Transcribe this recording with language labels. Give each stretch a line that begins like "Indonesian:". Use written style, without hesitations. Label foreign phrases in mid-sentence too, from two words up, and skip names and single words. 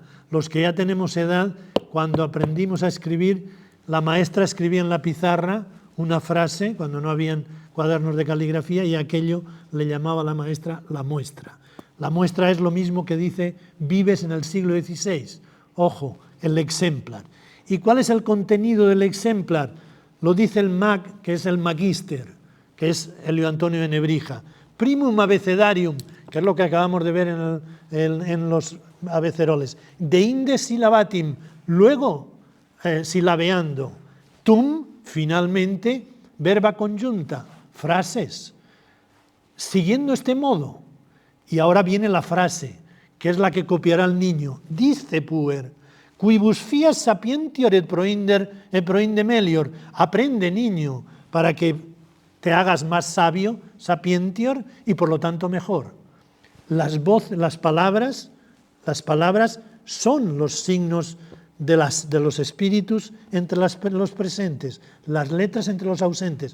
Spanish: Los que ya tenemos edad, cuando aprendimos a escribir, la maestra escribía en la pizarra una frase, cuando no habían cuadernos de caligrafía, y aquello le llamaba a la maestra la muestra. La muestra es lo mismo que dice Vives en el siglo XVI. Ojo, el exemplar. ¿Y cuál es el contenido del exemplar? Lo dice el mag, que es el magíster, que es Elio Antonio de Nebrija.
Latin: Primum abecedarium,
Spanish: que es lo que acabamos de ver en los abeceroles.
Latin: De inde silabatim,
Spanish: luego silabeando.
Latin: Tum, finalmente, verba conjunta, frases.
Spanish: siguiendo este modo, y ahora viene la frase, que es la que copiará el niño, dice
Latin: puer, quibus fias sapientior et proinde melior,
Spanish: aprende niño, para que te hagas más sabio, sapientior, y por lo tanto mejor. Las palabras son los signos de los espíritus entre los presentes, las letras entre los ausentes.